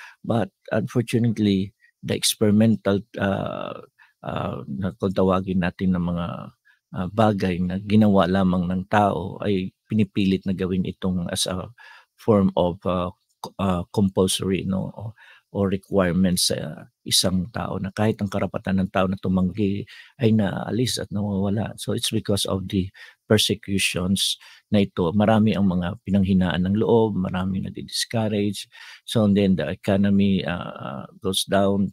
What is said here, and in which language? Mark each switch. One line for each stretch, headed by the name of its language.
English: But unfortunately, the experimental,
Filipino: na kung tawagin natin ng mga, bagay na ginawa lamang ng tao ay pinipilit na gawin itong
English: as a form of,
Filipino: compulsory, 'no, o requirements sa isang tao na kahit ang karapatan ng tao na tumanggi ay naaalis at nawawala.
English: So it's because of the persecutions
Filipino: na ito. Marami ang mga pinanghinaan ng loob, marami nadi-discourage.
English: So and then the economy, goes down.